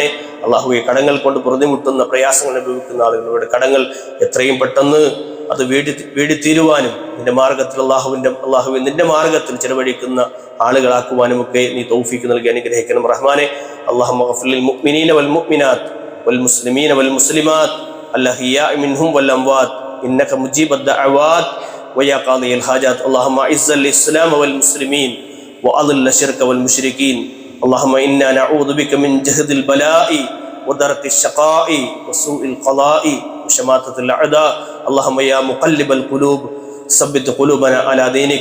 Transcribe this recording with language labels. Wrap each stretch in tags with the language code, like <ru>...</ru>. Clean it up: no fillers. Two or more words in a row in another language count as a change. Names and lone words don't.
<ml>അല്ലാഹുവേ, കടങ്ങൾ കൊണ്ട് പ്രതിമുട്ടുന്ന പ്രയാസങ്ങൾ അനുഭവിക്കുന്ന ആളുകളുടെ കടങ്ങൾ എത്രയും പെട്ടെന്ന് അത് വീടിത്തീരുവാനും നിന്റെ മാർഗത്തിൽ അല്ലാഹുവേ നിന്റെ മാർഗത്തിൽ ചെലവഴിക്കുന്ന ആളുകളാക്കുവാനും ഒക്കെ നീ തൗഫീഖ് നൽകി അനുഗ്രഹിക്കണം റഹ്മാനെ.</ml> <ar>اللهم اغفر للمؤمنين والمؤمنات والمسلمين والمسلمات الأحياء منهم والأموات إنك مجيب الدعوات ويا قاضي الحاجات. اللهم أعز الإسلام والمسلمين وأذل الشرك والمشركين. اللهم إنا نعوذ بك من جهد البلاء ودرك الشقاء وسوء القضاء وشماتة الأعداء. اللهم يا مقلب القلوب ثبت قلوبنا على دينك.</ar>